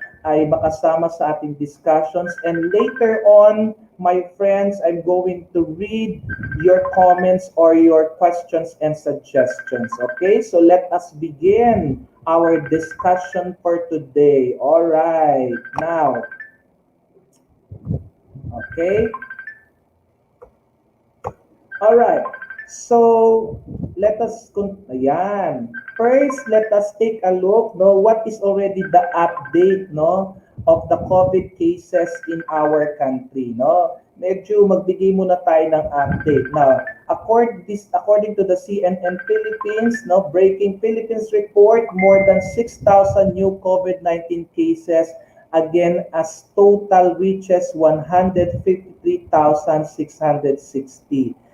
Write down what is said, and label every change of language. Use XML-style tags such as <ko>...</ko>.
<tl>ay makasama sa ating discussions.</tl> <en>And later on, my friends, I'm going to read your comments or your questions and suggestions. Okay, so let us begin our discussion for today. All right, now, okay. All right. So, ayan. First, let us take a look, no, what is already the update, no, of the COVID cases in our country, no.</en> <tl>Medyo magbigay muna tayo ng update.</tl> <en>Now, according to the CNN Philippines, no, breaking Philippines report, more than 6,000 new COVID-19 cases again as total reaches 153,660.</en>